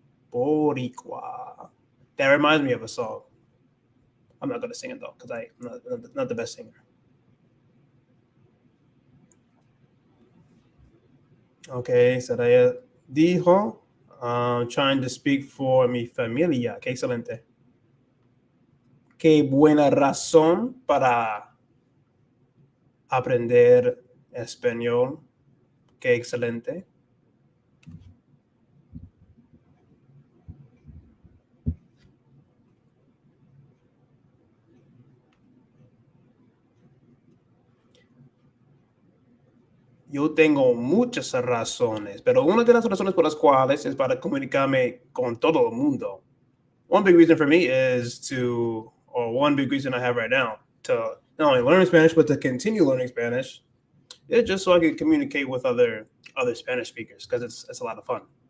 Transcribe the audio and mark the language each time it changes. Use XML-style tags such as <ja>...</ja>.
<en>Boricua. That reminds me of a song. I'm not gonna sing it though, because I'm not the best singer. Okay, Saraya dijo, trying to speak for</en> <es>mi familia. Qué excelente. Qué buena razón para aprender español. Qué excelente. Yo tengo muchas razones, pero una de las razones por las cuales es para comunicarme con todo el mundo.</es> <en>One big reason for me is one big reason I have right now, to not only learn Spanish, but to continue learning Spanish. It's just so I can communicate with other Spanish speakers, because it's a lot of fun.</en>